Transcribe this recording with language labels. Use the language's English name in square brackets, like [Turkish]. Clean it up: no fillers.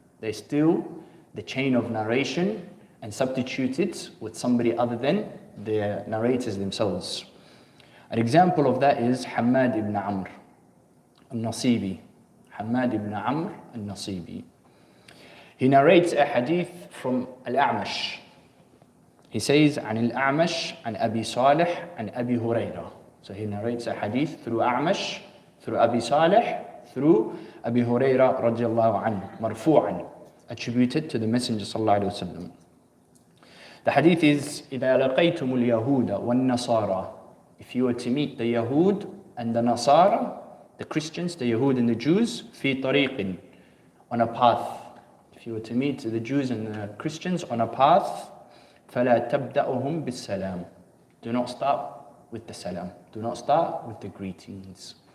[English] They steal the chain of narration and substitute it with somebody other than the narrators themselves. An example of that is Hammad ibn Amr al-Nasibi. Hammad ibn Amr al-Nasibi. He narrates a hadith from Al-A'mash. He says, [Arabic] عن الأعمش عن أبي صالح عن أبي هريرة. [English] So he narrates a hadith through A'mash, through Abi Salih, through Abi Hurairah radiallahu anhu, marfu'an, attributed to the Messenger sallallahu alayhi wa sallam. The hadith is, [Arabic] إذا لقيتم اليهود والنصارى. [English] If you were to meet the Yahud and the Nasara, the Christians, the Yahud and the Jews, [Arabic] في طريق, [English] on a path. If you were to meet the Jews and the Christians on a path, [Arabic] فَلَا تَبْدَأُهُمْ بِالسَّلَامِ. [English] Do not start with the salam. Do not start with the greetings.